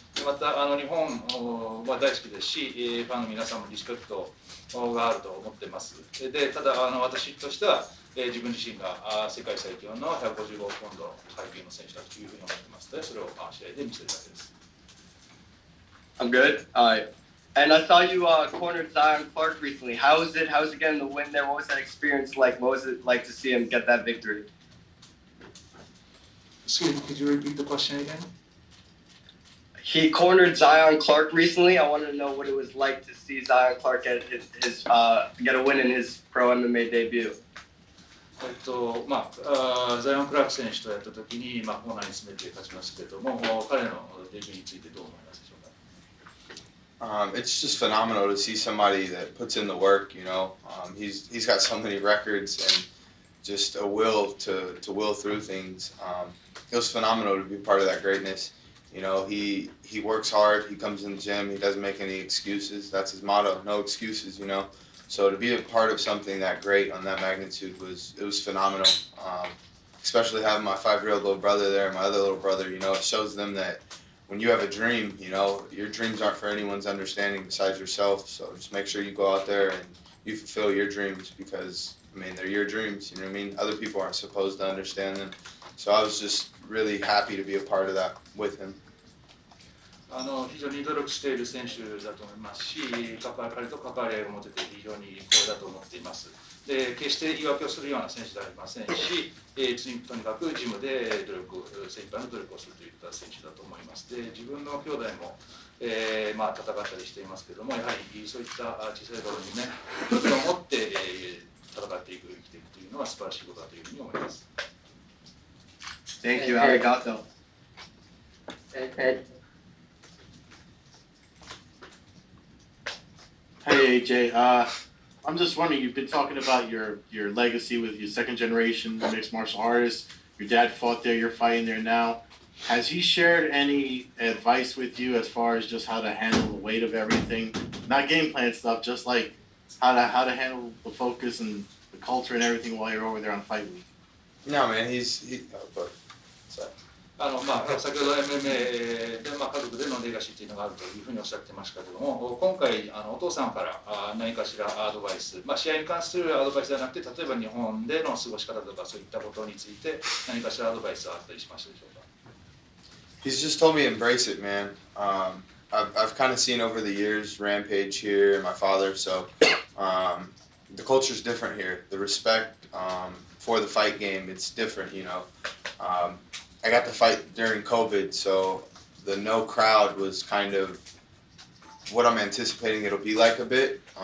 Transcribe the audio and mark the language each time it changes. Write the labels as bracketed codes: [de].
[ja] でまた日本は大好きですし、ファンの皆さんもリスペクトがあると思っています。でただ私としては、自分自身が世界最強の155ポンド階級の選手だというふうに思っていますので、それを試合で見せるだけです。 [en] I'm good. And I saw you cornered Zion Clark recently. How was it? How was it getting the win there? What was that experience like? What was it like to see him get that victory? Excuse me, could you repeat the question again? He cornered Zion Clark recently. I wanted to know what it was like to see Zion Clark get a win in his pro MMA debut. [ja] ザイオン・クラーク選手とやったときに、コーナーに詰めて勝ちましたけれども、彼のデビューについてどう思いますでしょうか。 [en] It's just phenomenal to see somebody that puts in the work, you know. He's got so many records and just a will to will through things. It was phenomenal to be part of that greatness. You know, he works hard, he comes in the gym, he doesn't make any excuses. That's his motto, no excuses, you know. So to be a part of something that great on that magnitude was phenomenal. Especially having my 5-year-old little brother there, my other little brother, you know, it shows them that when you have a dream, you know, your dreams aren't for anyone's understanding besides yourself. So just make sure you go out there and you fulfill your dreams because, I mean, they're your dreams, you know what I mean? Other people aren't supposed to understand them. So I was just really happy to be a part of that with him. [ja] 非常に努力している選手だと思いますし、彼と関わり合いを持てて非常に光栄だと思っています。で、決して言い訳をするような選手ではありませんし、とにかくジムで精一杯の努力をするといった選手だと思います。で、自分の兄弟も、まあ、戦ったりしていますけれども、やはりそういった小さい頃にね、夢を持って、戦っていく、生きていくというのは素晴らしいことだというふうに思います。 [en] Thank you, arigato. Hey AJ, I'm just wondering, you've been talking about your legacy with your second generation mixed martial artist. Your dad fought there, you're fighting there now. Has he shared any advice with you as far as just how to handle the weight of everything? Not game plan stuff, just like how to handle the focus and the culture and everything while you're over there on fight week. No, man, sorry. [ja] まあ、先ほど MMA で、まあ、家族でのレガシーというのがあるというふうにおっしゃってましたけども、今回お父さんから何かしらアドバイス、まあ、試合に関するアドバイスではなくて、例えば日本での過ごし方とかそういったことについて何かしらアドバイスはあったりしましたでしょうか。 [en] He's just told me embrace it, man. I've kind of seen over the years Rampage here and my father, so the culture's different here. The respect for the fight game, it's different, you know. I got to fight during COVID, so the no crowd was kind of what I'm anticipating it'll be like a bit.